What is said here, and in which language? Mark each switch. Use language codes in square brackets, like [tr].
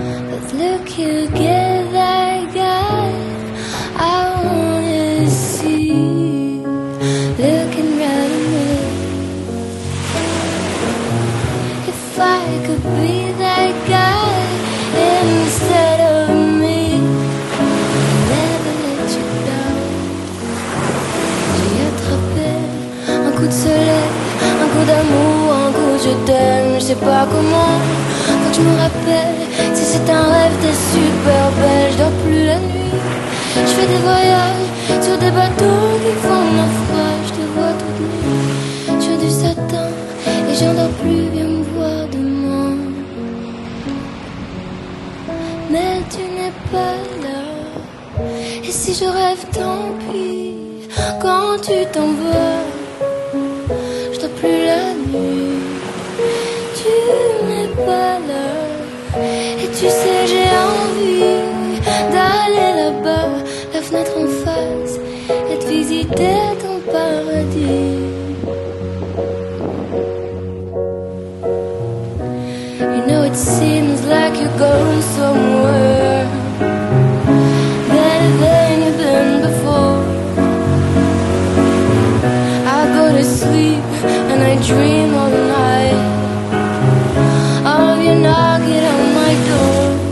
[en] But look, you get that guy I wanna see, looking right at me. If I could be that guy instead of me, I'd never let you down. [fr] J'ai attrapé un coup de soleil, un coup d'amour, un coup de je t'aime. Je sais pas comment, quand tu me rappelles, si c'est un rêve, t'es super belle. Je dors plus la nuit, je fais des voyages sur des bateaux qui font naufrage. Je te vois toute nue sur du satin et j'en dors plus, viens me voir demain. Mais tu n'es pas là, et si je rêve, tant pis. Quand tu t'en vas, je dors plus la nuit. Tu n'es pas là, et tu sais j'ai envie d'aller là-bas, la fenêtre en face, et de visiter ton paradis. [en] You know it seems like you're going somewhere better than you've been before. I go to sleep and I dream all night of you knocking on my door.